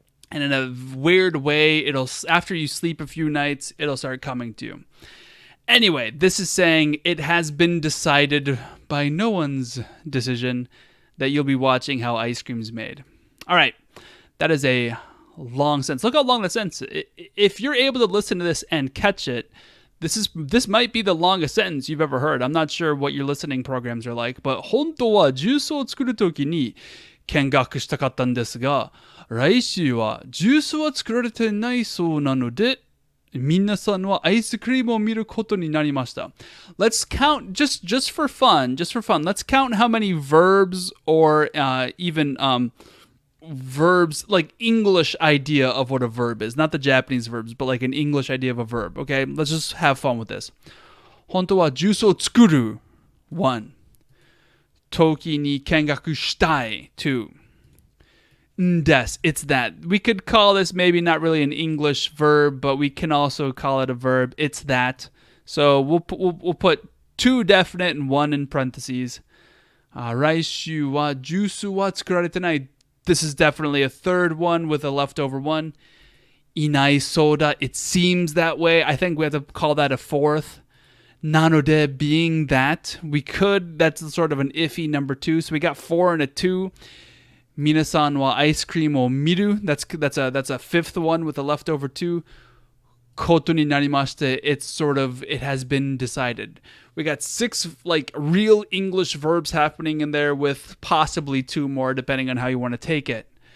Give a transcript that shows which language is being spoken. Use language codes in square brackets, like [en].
[en] And in a weird way, it'll, after you sleep a few nights, it'll start coming to you. Anyway, this is saying it has been decided by no one's decision that you'll be watching how ice cream's made. All right, that is a long sentence. Look how long the sentence is. If you're able to listen to this and catch it, this might be the longest sentence you've ever heard. I'm not sure what your listening programs are like, but [ja] 本当はジュースを作るときに見学したかったんですが、来週はジュースは作られてないそうなので、皆さんはアイスクリームを見ることになりました。 [en] Let's count, just for fun, let's count how many verbs or even verbs, like English idea of what a verb is. Not the Japanese verbs, but like an English idea of a verb, okay? Let's just have fun with this. [ja] 本当はジュースを作る 1. 時に見学したい 2. Des, [en] it's that. We could call this maybe not really an English verb, but we can also call it a verb. It's that. So we'll put 2 definite and 1 in parentheses. [ja] 来週はジュースは作られてない. [en] This is definitely a third one with a leftover one. [ja] いないそうだ. [en] It seems that way. I think we have to call that a fourth. [ja] なので [en] being that. We could. That's sort of an iffy number 2. So we got 4 and a 2. [ja] 皆さんはアイスクリームを見る. [en] That's a fifth one with a leftover 2. [ja] ことになりまして. [en] It's sort of, it has been decided. We got 6 like real English verbs happening in there with possibly 2 more depending on how you want to take it.